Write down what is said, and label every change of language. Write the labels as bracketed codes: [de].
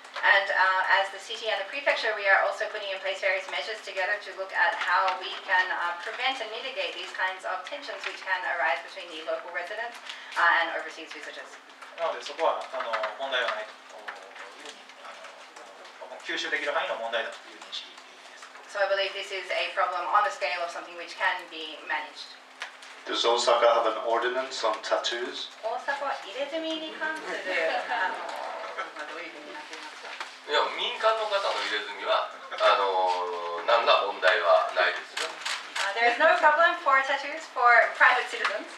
[en] And as the city and the prefecture, we are also putting in place various measures together to look at how we can prevent and mitigate these kinds of tensions which can arise between the local residents and overseas visitors. [ja] なのでそこは問題はないというふうに吸収できる範囲の問題だという認識です。 [en] So I believe this is a problem on the scale of something which can be managed. Does Osaka have an ordinance on tattoos? [ja] 大阪は入れ墨に関するどういうふうになっていますか？いや、民間の方の入れ墨は何ら問題はないですよ。 [en] There is no problem for tattoos for private citizens.